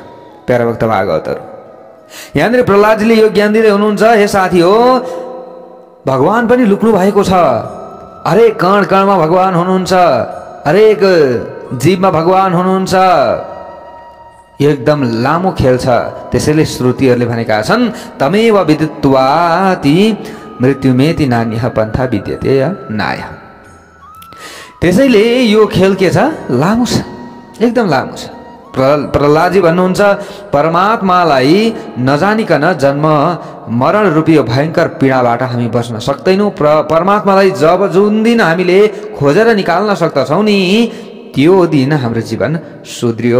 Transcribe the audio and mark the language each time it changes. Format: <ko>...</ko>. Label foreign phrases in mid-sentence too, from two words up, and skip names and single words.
<ne>प्यारा भक्त भागवतहरू, यहाँनिर प्रहलादजीले यो ज्ञान दिँदै हुनुहुन्छ, हे साथी हो भगवान पनि लुक्नु भएको छ। हरेक कण कणमा भगवान हुनुहुन्छ, हरेक जीवमा भगवान हुनुहुन्छ। एकदम लामो खेल छ। त्यसैले श्रुतिहरूले भनेका छन्,</ne> <sa>तमेव विदित्वाति मृत्युमेति नान्यः पन्था विद्यते नाय।</sa> <ne>त्यसैले यो खेल के छ? लामो छ, एकदम लामो छ। प्रहलादजी भन्नुहुन्छ, परमात्मालाई नजानिकन जन्म मरण रूपी भयङ्कर पीडाबाट हामी बच्न सक्दैनौँ। परमात्मालाई जुन दिन हामीले खोजेर निकाल्न सक्दछौँ नि, त्यो दिन हाम्रो जीवन सुध्रियो।</ne>